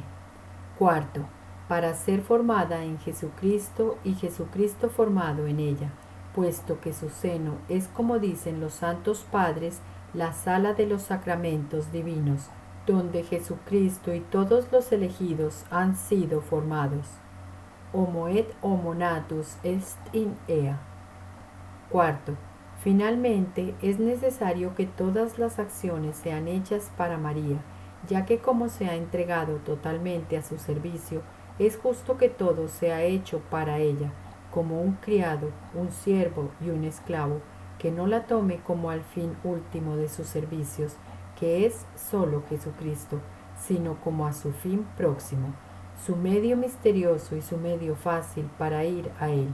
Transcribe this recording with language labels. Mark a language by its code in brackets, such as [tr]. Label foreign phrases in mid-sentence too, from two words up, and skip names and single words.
[es] Cuarto, para ser formada en Jesucristo y Jesucristo formado en ella, puesto que su seno es, como dicen los santos padres, la sala de los sacramentos divinos, donde Jesucristo y todos los elegidos han sido formados. [la] Homo et homo natus est in ea. [es] Cuarto, finalmente es necesario que todas las acciones sean hechas para María, ya que como se ha entregado totalmente a su servicio, es justo que todo sea hecho para ella, como un criado, un siervo y un esclavo, que no la tome como al fin último de sus servicios, que es solo Jesucristo, sino como a su fin próximo, su medio misterioso y su medio fácil para ir a él.